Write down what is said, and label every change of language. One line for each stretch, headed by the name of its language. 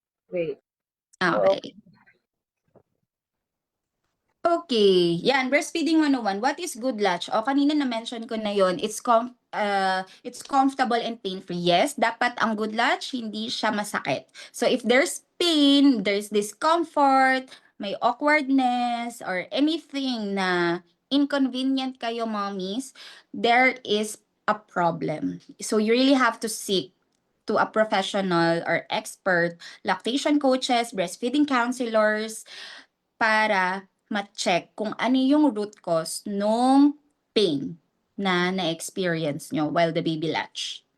English: Wait. Okay. Okay, yan, breastfeeding 101. What is good latch?
Filipino: O, kanina na-mention ko na yon.
English: It's comfortable and pain-free.
Filipino: Yes, dapat ang good latch, hindi siya masakit.
English: So, if there's pain, there's discomfort,
Filipino: may awkwardness,
English: or anything na inconvenient kayo, mommies, there is a problem. So, you really have to seek to a professional or expert, lactation coaches, breastfeeding counselors,
Filipino: para ma-check kung ano yung root cause nung pain na na-experience nyo
English: while the baby latch.